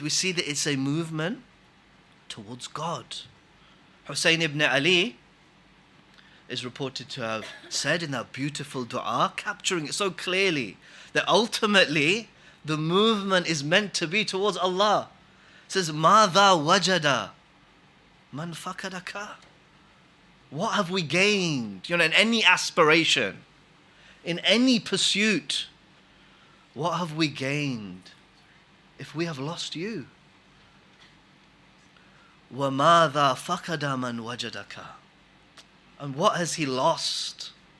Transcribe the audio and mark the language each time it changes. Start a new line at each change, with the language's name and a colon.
English: We see that it's a movement towards God. Hussain ibn Ali is reported to have said in that beautiful dua, capturing it so clearly, that ultimately the movement is meant to be towards Allah. It says,
Arabic: مَاذَا وَجَدَ مَنْ فَكَدَكَ.
English: What have we gained? In any aspiration, in any pursuit, what have we gained if we have lost you?
Arabic: وَمَاذَا فَقَدَ مَنْ وَجَدَكَ.
English: And what has he lost?